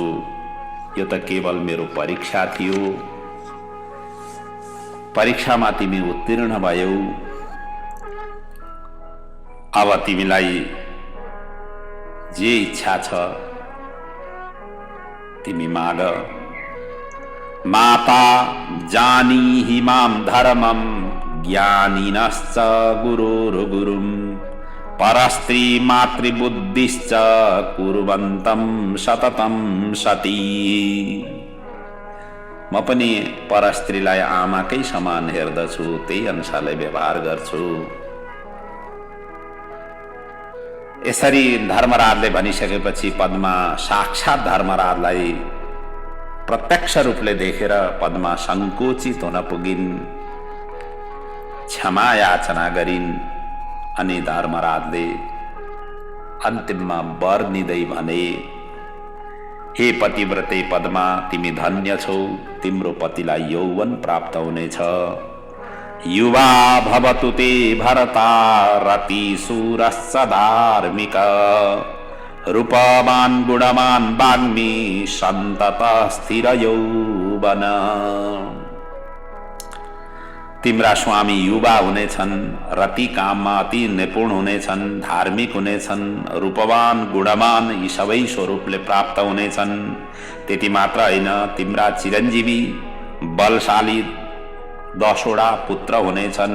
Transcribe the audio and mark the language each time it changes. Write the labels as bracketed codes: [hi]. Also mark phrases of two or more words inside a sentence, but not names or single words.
[ne] यो त केवल मेरो परीक्षा थियो। परीक्षामा तिमी उत्तीर्ण भयौ। अब तिमीलाई जे इच्छा छ तिमी माग। [sa] माता जानीहि मां धर्मं ज्ञानिनश्च गुरुर्गुरुं परस्त्री मातृबुद्धिश्च कुर्वन्तं सततं सती। [ne] म पनि परस्त्रीलाई आमाकै समान हेर्दछु, त्यही अनुसारले व्यवहार गर्छु। यसरी धर्मराजले भनिसकेपछि पद्मा साक्षात धर्मराजलाई प्रत्यक्ष रूपले देखेर पद्मा संकोचित हुन पुगिन्, क्षमा याचना गरिन्। अनि धर्मराजले अन्तिममा वर दिँदै भने, हे पतिव्रते पद्मा, तिमी धन्य छौ। तिम्रो पतिलाई यौवन प्राप्त हुनेछ। [sa] युवा भवतु ते भरता रति शूरश्च धार्मिक रूपवान् गुणवान् वाग्मी सन्ततः स्थिर यौवन। [ne] तिम्रा स्वामी युवा हुनेछन्, रति काममा अति निपुण हुनेछन्, धार्मिक हुनेछन्, रूपवान गुणवान यी सबै स्वरूपले प्राप्त हुनेछन्। त्यति मात्र होइन, तिम्रा चिरञ्जीवी बलशाली 10वटा पुत्र हुनेछन्।